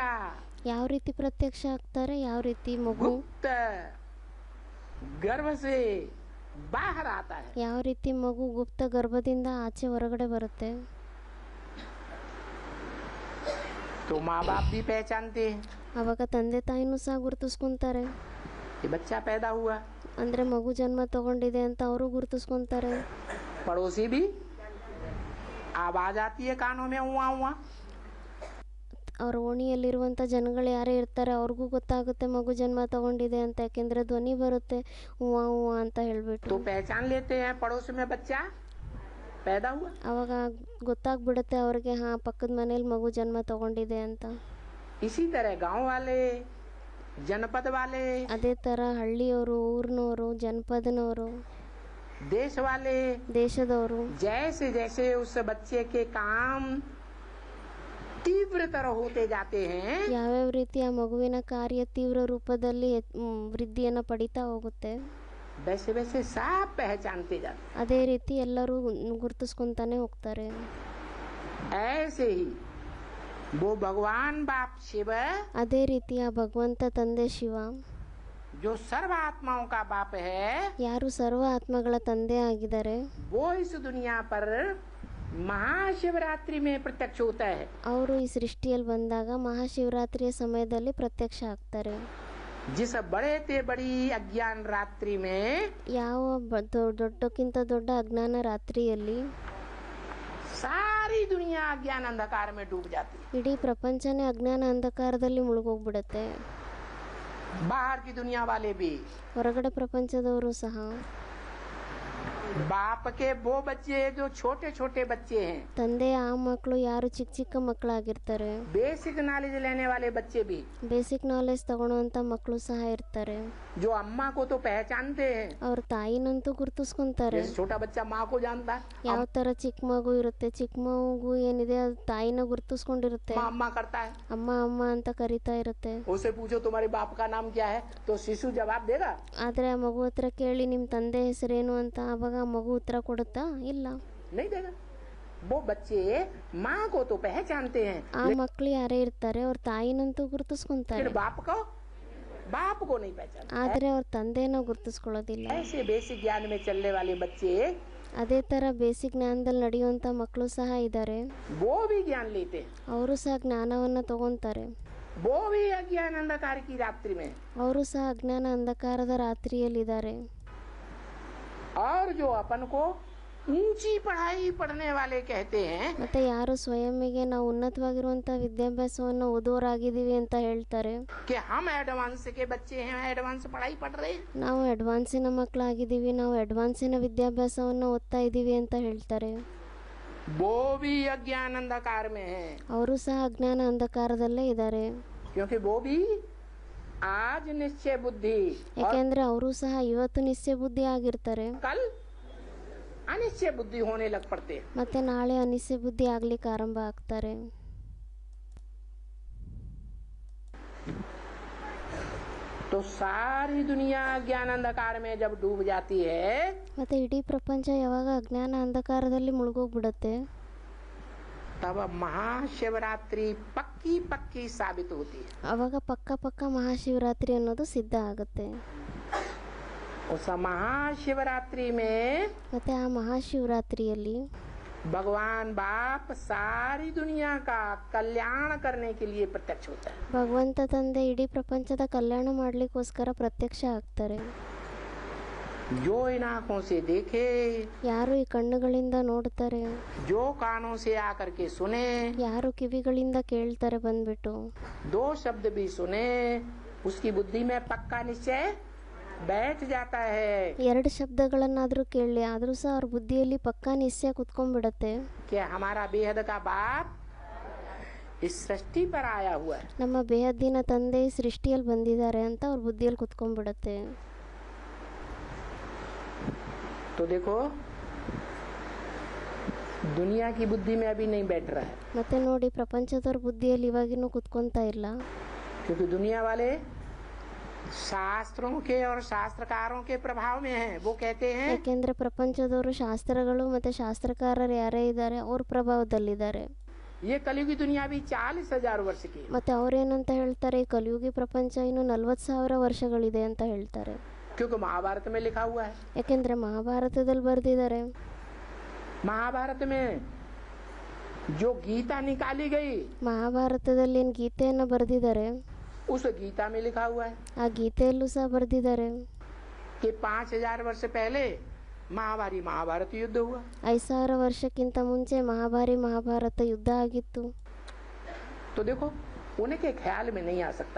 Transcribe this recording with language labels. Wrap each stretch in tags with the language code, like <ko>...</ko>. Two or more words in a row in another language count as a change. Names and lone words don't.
<kn>ಯಾವ ರೀತಿ ಪ್ರತ್ಯಕ್ಷ ಆಗ್ತಾರೆ, ಯಾವ ರೀತಿ ಮಗು</kn> <hi>गुप्त गर्भ से बाहर आता है.</hi> <kn>ಯಾವ ರೀತಿ ಮಗು ಗುಪ್ತ ಗರ್ಭದಿಂದ ಆಚೆ ಹೊರಗಡೆ ಬರುತ್ತೆ.</kn> <hi>तो माँ बाप भी पहचानते हैं</hi> <kn>ಅವಾಗ ತಂದೆ ತಾಯಿನೂ ಸಹ ಗುರುತಿಸ್ಕೊಂತಾರೆ.</kn> <hi>कि बच्चा पैदा हुआ.</hi> <kn>ಅಂದರೆ ಮಗು ಜನ್ಮ ತಗೊಂಡಿದೆ ಅಂತ ಅವರು ಗುರುತಿಸ್ಕೊಂತಾರೆ.</kn> <hi>पड़ोसी भी आवाज आती है कानों में हुआ हुआ.</hi> <kn>ಅವ್ರ ಓಣಿಯಲ್ಲಿರುವಂಥ ಜನಗಳು ಯಾರೇ ಇರ್ತಾರೆ ಅವ್ರಿಗೂ ಗೊತ್ತಾಗುತ್ತೆ ಮಗು ಜನ್ಮ ತಗೊಂಡಿದೆ ಅಂತ, ಯಾಕೆಂದರೆ ಧ್ವನಿ ಬರುತ್ತೆ ಹೂವಾ ಹೂವಾ ಅಂತ ಹೇಳ್ಬಿಟ್ಟು.</kn> <hi>तो पहचान लेते हैं पड़ोस में बच्चा पैदा हुआ.</hi> <kn>ಅವಾಗ ಗೊತ್ತಾಗ್ಬಿಡುತ್ತೆ ಅವ್ರಿಗೆ, ಹಾಂ ಪಕ್ಕದ ಮನೇಲಿ ಮಗು ಜನ್ಮ ತಗೊಂಡಿದೆ ಅಂತ.</kn> <hi>इसी तरह गांव वाले, जनपद वाले,</hi> <kn>ಅದೇ ಥರ ಹಳ್ಳಿಯವರು, ಊರಿನವರು, ಜನಪದನವರು,</kn> <hi>देश वाले,</hi> <kn>ದೇಶದವರು</kn> <hi>जैसे जैसे उस बच्चे के काम तीव्रतर होते जाते हैं.</hi> <kn>ಯಾವ್ಯಾವ ರೀತಿ ಆ ಮಗುವಿನ ಕಾರ್ಯ ತೀವ್ರ ರೂಪದಲ್ಲಿ ವೃದ್ಧಿಯನ್ನು ಪಡಿತಾ ಹೋಗುತ್ತೆ,</kn> <hi>वैसे वैसे सब पहचानते जाते.</hi> <kn>ಅದೇ ರೀತಿ ಎಲ್ಲರೂ ಗುರುತಿಸ್ಕೊಂತಾನೆ ಹೋಗ್ತಾರೆ.</kn> <hi>ऐसे ही वो भगवान बाप शिव,</hi> <kn>ಅದೇ ರೀತಿ ಆ ಭಗವಂತ ತಂದೆ ಶಿವ,</kn> <hi>जो सर्व आत्माओं का बाप है,</hi> <kn>ಯಾರು ಸರ್ವ ಆತ್ಮಗಳ ತಂದೆ ಆಗಿದ್ದಾರೆ,</kn> <hi>वो इस दुनिया पर महाशिवरात्रि में प्रत्यक्ष होता है.</hi> <kn>ಅವರು ಈ ಸೃಷ್ಟಿಯಲ್ಲಿ ಬಂದಾಗ ಮಹಾಶಿವರಾತ್ರಿಯ ಸಮಯದಲ್ಲಿ ಪ್ರತ್ಯಕ್ಷ ಆಗ್ತಾರೆ.</kn> <hi>जिस बड़े ते बड़ी अज्ञान रात्रि में</hi> <kn>ಯಾವ ದೊಡ್ಡಕ್ಕಿಂತ ದೊಡ್ಡ ಅಜ್ಞಾನ ರಾತ್ರಿಯಲ್ಲಿ</kn> <hi>सारी दुनिया अज्ञान अंधकार में डूब जाती है.</hi> <kn>ಇಡೀ ಪ್ರಪಂಚನೇ ಅಜ್ಞಾನ ಅಂಧಕಾರದಲ್ಲಿ ಮುಳುಗೋಗ್ಬಿಡುತ್ತೆ.</kn> <hi>बाहर की दुनिया वाले भी,</hi> <kn>ಹೊರಗಡೆ ಪ್ರಪಂಚದವರು ಸಹ,</kn> <hi>बाप के वो बच्चे जो छोटे छोटे बच्चे हैं,</hi> <kn>ತಂದೆಯ ಆ ಮಕ್ಕಳು ಯಾರು ಚಿಕ್ಕ ಚಿಕ್ಕ ಮಕ್ಕಳಾಗಿರ್ತಾರೆ,</kn> <en>basic knowledge</en> <hi>लेने वाले बच्चे भी,</hi> <en>basic knowledge</en> <kn>ತಗೊಳ್ಳೋಂಥ ಮಕ್ಕಳು ಸಹ ಇರ್ತಾರೆ.</kn> <hi>जो अम्मा को तो पहचानते हैं.</hi> <kn>ಅವ್ರ ತಾಯಿನಂತೂ ಗುರುತಿಸ್ಕೊಂತಾರೆ.</kn> <hi>जैसे छोटा बच्चा माँ को जानता है,</hi> <kn>ಯಾವ ಥರ ಚಿಕ್ಕ ಮಗು ಇರುತ್ತೆ, ಚಿಕ್ಕ ಮಗು ಏನಿದೆ ಅದು ತಾಯಿನ ಗುರುತಿಸ್ಕೊಂಡಿರುತ್ತೆ,</kn> <hi>माँ अम्मा करता है.</hi> <kn>ಅಮ್ಮ ಅಮ್ಮ ಅಂತ ಕರಿತಾ ಇರುತ್ತೆ.</kn> <hi>उसे पूछो तुम्हारे बाप का नाम क्या है, तो शिशु जवाब देगा.</hi> <kn>ಆದರೆ ಆ ಮಗು ಹತ್ರ ಕೇಳಿ ನಿಮ್ಮ ತಂದೆ ಹೆಸರೇನು ಅಂತ, ಆವಾಗ ಆ ಮಗು ಉತ್ತರ ಕೊಡುತ್ತಾ? ಇಲ್ಲ,</kn> <hi>नहीं देगा. वो बच्चे माँ को तो पहचानते हैं,</hi> <kn>ಆ ಮಕ್ಕಳು ಯಾರೇ ಇರ್ತಾರೆ ಅವ್ರ ತಾಯಿನಂತೂ ಗುರುತಿಸ್ಕೊಂತಾರೆ,</kn> <hi>लेकिन बाप को नहीं पहचानते.</hi> <kn>ಆದರೆ ಅವ್ರ ತಂದೆನ ಗುರುತಿಸ್ಕೊಳ್ಳೋದಿಲ್ಲ.</kn> <hi>ऐसे बेसिक ज्ञान में चलने वाले बच्चे</hi> <kn>ಅದೇ ಥರ ಬೇಸಿಕ್ ಜ್ಞಾನದಲ್ಲಿ ನಡೆಯುವಂಥ ಮಕ್ಕಳು ಸಹ ಇದ್ದಾರೆ.</kn> <hi>वो भी ज्ञान लेते हैं.</hi> <kn>ಅವರು ಸಹ ಜ್ಞಾನವನ್ನು ತಗೊತಾರೆ.</kn> <hi>वो भी अज्ञान अंधकार की रात्रि में,</hi> <kn>ಅವರು ಸಹ ಅಜ್ಞಾನ ಅಂಧಕಾರದ ರಾತ್ರಿಯಲ್ಲಿದ್ದಾರೆ.</kn> <hi>और जो अपन को ऊंची पढ़ाई पढ़ने वाले कहते हैं,</hi> <kn>ಮತ್ತೆ ಯಾರು ಸ್ವಯಂಗೆ ನಾವು ಉನ್ನತವಾಗಿರುವಂಥ ವಿದ್ಯಾಭ್ಯಾಸವನ್ನು ಓದೋರಾಗಿದ್ದೀವಿ ಅಂತ ಹೇಳ್ತಾರೆ,</kn> <hi>कि हम एडवांस के बच्चे हैं, एडवांस पढ़ाई पढ़ रहे हैं,</hi> <kn>ನಾವು ಅಡ್ವಾನ್ಸಿನ ಮಕ್ಕಳಾಗಿದ್ದೀವಿ, ನಾವು ಅಡ್ವಾನ್ಸಿನ ವಿದ್ಯಾಭ್ಯಾಸವನ್ನು ಓದ್ತಾ ಇದ್ದೀವಿ ಅಂತ ಹೇಳ್ತಾರೆ.</kn> <hi>वो भी अज्ञान अंधकार में है.</hi> <kn>ಅವರು ಸಹ ಅಜ್ಞಾನ ಅಂಧಕಾರದಲ್ಲೇ ಇದ್ದಾರೆ.</kn> <hi>क्योंकि वो भी आज निश्चय बुद्धि,</hi> <kn>ಯಾಕೆಂದ್ರೆ ಅವರು ಸಹ ಇವತ್ತು ನಿಶ್ಚಯ ಬುದ್ಧಿ ಆಗಿರ್ತಾರೆ,</kn> <hi>कल अनिश्चय बुद्धि होने लग पड़ते हैं।</hi> <kn>ಮತ್ತು ನಾಳೆ ಅನಿಸೆ ಬುದ್ಧಿ ಆಗ್ಲಿಕ್ಕೆ ಆರಂಭ ಆಗ್ತಾರೆ.</kn> <hi>तो सारी दुनिया ज्ञान अंधकार में जब डूब जाती है,</hi> <kn>ಮತ್ತೆ ಇಡೀ ಪ್ರಪಂಚ ಯಾವಾಗ ಅಜ್ಞಾನ ಅಂಧಕಾರದಲ್ಲಿ ಮುಳುಗೋಗ್ಬಿಡತ್ತೆ,</kn> <hi>तब महाशिवरात्रि पक्की पक्की साबित होती है।</hi> <kn>ಅವಾಗ ಪಕ್ಕ ಮಹಾಶಿವರಾತ್ರಿ ಅನ್ನೋದು ಸಿದ್ಧ ಆಗುತ್ತೆ.</kn> <hi>उस महाशिवरात्रि में</hi> <kn>ಮತ್ತೆ ಆ ಮಹಾಶಿವರಾತ್ರಿಯಲ್ಲಿ</kn> <hi>भगवान बाप सारी दुनिया का कल्याण करने के लिए प्रत्यक्ष होता है।</hi> <kn>ಭಗವಂತ ತಂದೆ ಇಡೀ ಪ್ರಪಂಚದ ಕಲ್ಯಾಣ ಮಾಡ್ಲಿಕ್ಕೋಸ್ಕರ ಪ್ರತ್ಯಕ್ಷ ಆಗ್ತಾರೆ.</kn> <hi>जो इन आंखों से देखे,</hi> <kn>ಯಾರು ಈ ಕಣ್ಣುಗಳಿಂದ ನೋಡ್ತಾರೆ,</kn> <hi>जो कानों से आकर के सुने,</hi> <kn>ಯಾರು ಕಿವಿಗಳಿಂದ ಕೇಳ್ತಾರೆ ಬಂದ್ಬಿಟ್ಟು,</kn> <hi>दो शब्द भी सुने, उसकी बुद्धि में पक्का निश्चय बैठ जाता है</hi> <kn>ಎರಡು ಶಬ್ದಗಳನ್ನಾದ್ರೂ ಕೇಳಿ ಆದ್ರೂ ಸಹ ಅವ್ರ ಬುದ್ಧಿಯಲ್ಲಿ ಪಕ್ಕಾ ನಿಶ್ಚಯ ಕುತ್ಕೊಂಡ್ಬಿಡತ್ತೆ,</kn> <hi>कि हमारा बेहद का बाप इस सृष्टि पर आया हुआ है।</hi> <kn>ನಮ್ಮ ಬೇಹದ್ದಿನ ತಂದೆ ಈ ಸೃಷ್ಟಿಯಲ್ಲಿ ಬಂದಿದ್ದಾರೆ ಅಂತ ಅವ್ರ ಬುದ್ಧಿಯಲ್ಲಿ ಕುತ್ಕೊಂಡ್ಬಿಡತ್ತೆ.</kn> <hi>तो देखो दुनिया की बुद्धि में अभी नहीं बैठ रहा है,</hi> <kn>ಮತ್ತೆ ನೋಡಿ ಪ್ರಪಂಚದವ್ರ ಬುದ್ಧಿಯಲ್ಲಿ ಇವಾಗಿನ್ನೂ ಕುತ್ಕೊಂತಾ ಇಲ್ಲ.</kn> <hi>क्योंकि दुनिया वाले शास्त्रों के और शास्त्रकारों के प्रभाव में हैं। वो कहते हैं</hi> <kn>ಯಾಕೆಂದ್ರೆ ಪ್ರಪಂಚದವರು ಶಾಸ್ತ್ರಗಳು ಮತ್ತೆ ಶಾಸ್ತ್ರಕಾರರು ಯಾರೇ ಇದ್ದಾರೆ ಅವ್ರ ಪ್ರಭಾವದಲ್ಲಿದ್ದಾರೆ.</kn> <hi>ये कलयुगी दुनिया भी 40,000 वर्ष की है,</hi> <kn>ಮತ್ತೆ ಅವ್ರೇನಂತ ಹೇಳ್ತಾರೆ, ಈ ಕಲಿಯುಗಿ ಪ್ರಪಂಚ ಇನ್ನು 40,000 ವರ್ಷಗಳಿದೆ ಅಂತ ಹೇಳ್ತಾರೆ.</kn> <hi>क्योंकि महाभारत में लिखा हुआ है।</hi> <kn>ಯಾಕೆಂದ್ರೆ ಮಹಾಭಾರತದಲ್ಲಿ ಬರೆದಿದ್ದಾರೆ.</kn> <hi>महाभारत में जो गीता निकाली गई,</hi> <kn>ಮಹಾಭಾರತದಲ್ಲಿ ಏನ್ ಗೀತೆಯನ್ನ ಬರೆದಿದ್ದಾರೆ,</kn> <hi>उस गीता में लिखा हुआ है</hi> <kn>ಆ ಗೀತೆಯಲ್ಲೂ ಸಹ ಬರೆದಿದ್ದಾರೆ</kn> <hi>कि 5,000 वर्ष पहले महाभारत युद्ध हुआ।</hi> <kn>5,000 ವರ್ಷಕ್ಕಿಂತ ಮುಂಚೆ ಮಹಾಭಾರತ ಯುದ್ಧ ಆಗಿತ್ತು.</kn> <hi>तो देखो उनके ख्याल में नहीं आ सकता,</hi>